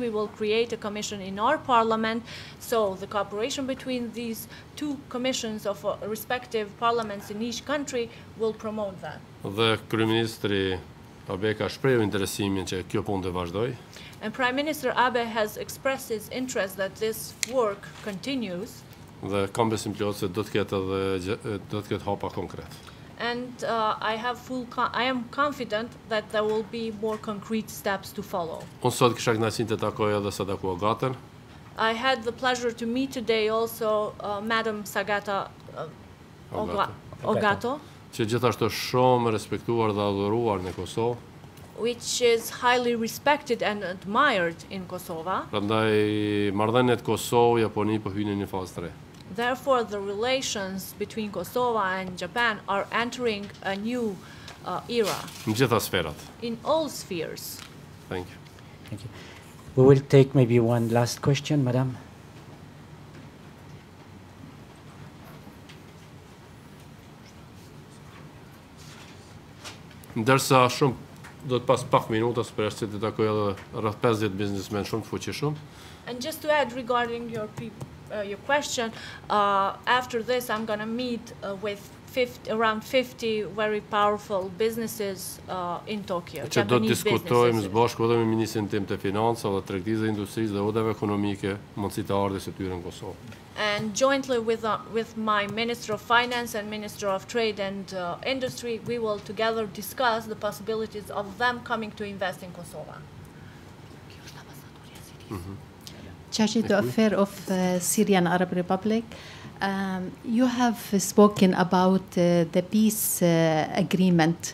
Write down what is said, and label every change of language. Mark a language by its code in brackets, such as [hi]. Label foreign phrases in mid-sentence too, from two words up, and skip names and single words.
[en] We will create a commission in our parliament, so the cooperation between these two commissions of respective parliaments in each country will promote that. [sq] Dhe kryeministri Abe ka shprehur interesimin që kjo punë të vazhdojë. [en] And Prime Minister Abe has expressed his interest that this work continues. [sq] Dhe kam besim plot se do të ketë hapa konkret. [en] And I am confident that there will be more concrete steps to follow. [sq] Unë sot kisha kënaqësinë të takoj edhe Sadako Agatën. [en] I had the pleasure to meet today also Madam Sagata Ogato, [sq] që gjithashtu është shumë respektuar dhe adhuruar në Kosovë. [en] Which is highly respected and admired in Kosovo. [sq] Prandaj marrëdhëniet Kosovë Japoni po hynin në fazë 3. [en] Therefore, the relations between Kosovo and Japan are entering a new era [sq] Në gjitha sferat. [en] in all spheres. Thank you. Thank you. We will take maybe one last question, Madam. [sq] Ndërsa shumë do të pas pak minuta për se të takoj edhe rreth 50 biznesmen shumë të fuqishëm. [en] And just to add regarding your question, after this I'm going to meet with around 50 very powerful businesses in Tokyo. [sq] Që do të diskutojmë së bashku edhe me ministrin tim të financave, tregtisë dhe industrisë dhe udhëve ekonomike, mundësitë e ardhjes së tyre në Kosovë. [en] And jointly with my Minister of Finance and Minister of Trade and Industry, we will together discuss the possibilities of them coming to invest in Kosovo. Chargé d'Affaires of Syrian Arab Republic, you have spoken about the peace agreement.